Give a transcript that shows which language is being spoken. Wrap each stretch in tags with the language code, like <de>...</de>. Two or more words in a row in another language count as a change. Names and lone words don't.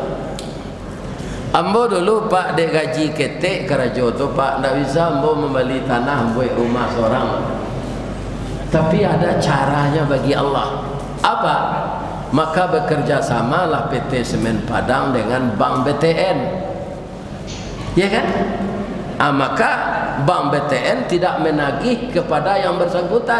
<min>Ambo dulu pak dek gaji ketek kerajo tu pak ndak bisa ambo membeli tanah buat rumah seorang.</min> <id>Tapi ada caranya bagi Allah. Apa? Maka bekerja samalah PT Semen Padang dengan Bank BTN. Ya kan? Maka Bank BTN tidak menagih kepada yang bersangkutan.</id>